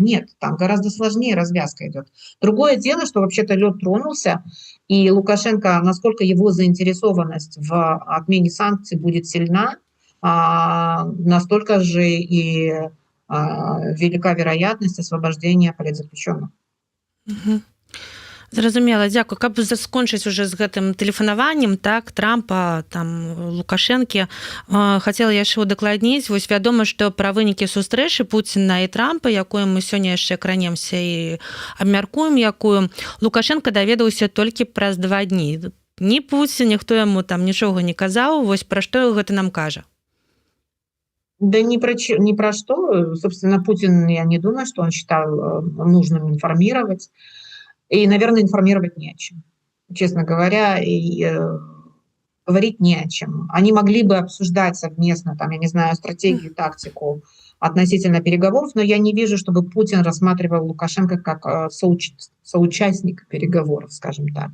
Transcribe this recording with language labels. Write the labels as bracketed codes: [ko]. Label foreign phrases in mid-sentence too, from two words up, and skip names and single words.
[ru] Нет, там гораздо сложнее развязка идет. Другое дело, что вообще-то лед тронулся, и Лукашенко, насколько его заинтересованность в отмене санкций будет сильна, настолько же и велика вероятность освобождения политзаключенных. [be] Зразумела, дзякуй. Каб заскончыць уже з гэтым тэлефанаваннем, так, Трампа, там, Лукашэнкі, хацела яшчэ удакладніць. Вось вядома, што пра вынікі сустрэчы Пуціна і Трампа, якую мы сёння яшчэ кранемся і абмяркуем, якую Лукашенко даведаўся толькі праз 2 дні. Ні Пуцін, ніхто яму там нічога не казаў. Вось пра што гэта нам кажа? [ru] Да ни про что. Собственно, Путин, я не думаю, что он считал нужным информировать. И, наверное, информировать не о чем. Честно говоря, и говорить не о чем. Они могли бы обсуждать совместно, там, я не знаю, стратегию, тактику относительно переговоров, но я не вижу, чтобы Путин рассматривал Лукашенко как соучастника переговоров, скажем так.